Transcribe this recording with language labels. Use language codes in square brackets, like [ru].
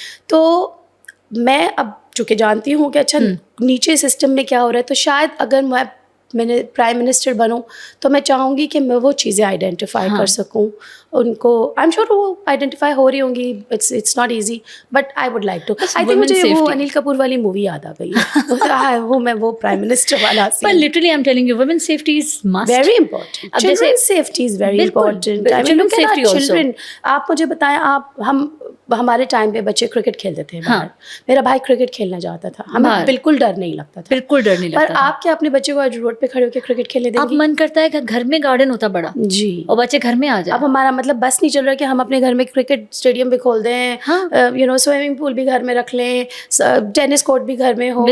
[ur] تو میں اب چونکہ جانتی ہوں کہ اچھا نیچے سسٹم میں کیا ہو رہا ہے, تو شاید اگر میں میں پرائم منسٹر بنوں تو میں چاہوں گی کہ میں وہ چیزیں آئیڈینٹیفائی کر سکوں ان کو. [en] I am sure [ur] وہ آئیڈینٹیفائی ہو رہی ہوں گی. [en] It's not easy but I would like to. I think [ur] مجھے وہ انل کپور والی مووی یاد آ گئی ہے وہ میں وہ پرائم منسٹر والا [en] But literally I'm telling you, women's safety is must. Very important. Children's safety is very important. I mean, look at our children. [ur] آپ مجھے بتائیں, ہمارے ٹائم پہ بچے کرکٹ کھیلتے تھے باہر. میرا بھائی کرکٹ کھیلنا جاتا تھا, ہمیں بالکل ڈر نہیں لگتا تھا. بالکل ڈر نہیں لگتا. پر آپ کیا اپنے بچے کو آج روڈ پہ کھڑے ہو کے کرکٹ کھیلنے دیں گے؟ اب من کرتا ہے کہ گھر میں گارڈن ہوتا بڑا جی, اور بچے گھر میں آ جائیں. اب ہمارا مطلب بس نہیں چل رہا کہ ہم اپنے گھر میں کرکٹ اسٹیڈیم بھی کھول دیں, [en] you know [ur] سوئمنگ پول بھی گھر میں رکھ لیں, ٹینس کورٹ بھی گھر میں ہو.